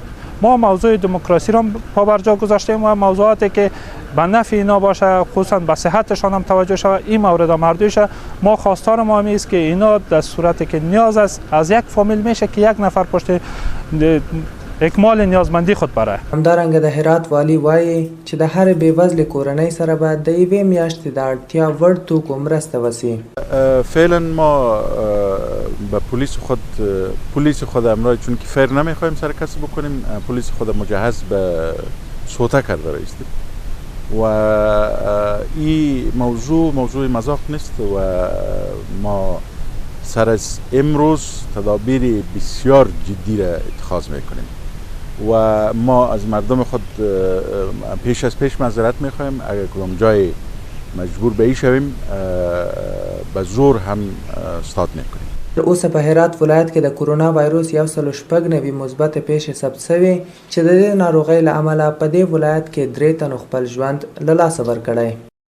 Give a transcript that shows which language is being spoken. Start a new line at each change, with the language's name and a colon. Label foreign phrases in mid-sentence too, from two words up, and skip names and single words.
Persian: ما موضوع دموکراسی را پابرجا گذاشتیم و موضوعاتی که به نفع اینا باشه، خصوصا به صحتشان هم توجه شود، این مورد مردوشه. ما خواستار ما همی است که اینا در صورتی که نیاز است از یک فامیل میشه که یک نفر پشت اکمال نیازمندی خود بره.
Pashto: همدارنګه د هرات والی وایي چې د هر بېوزلې کورنۍ سره به د یوې میاشتې د اړتیا وړ توکو مرسته وسي.
Persian: فعلا ما به پلیس خود امرای، چون که فیر نمیخوایم سر کسی بکنیم، پلیس خود مجهز به سوته کرده رایستیم و این موضوع مذاق نیست و ما سر از امروز تدابیر بسیار جدی را اتخاذ میکنیم و ما از مردم خود پیش از پیش معذرت میخوایم اگر کدام جای مجبور به ای شویم به زور هم استاد میکنیم.
Pashto: د اوسه په هرات ولایت کې د کرونا وایروس 196 مثبت پیښې ثبت شوې چې د دې ناروغۍ له امله په دې ولایت کې 3 تنو خپل ژوند له لاسه ورکړی.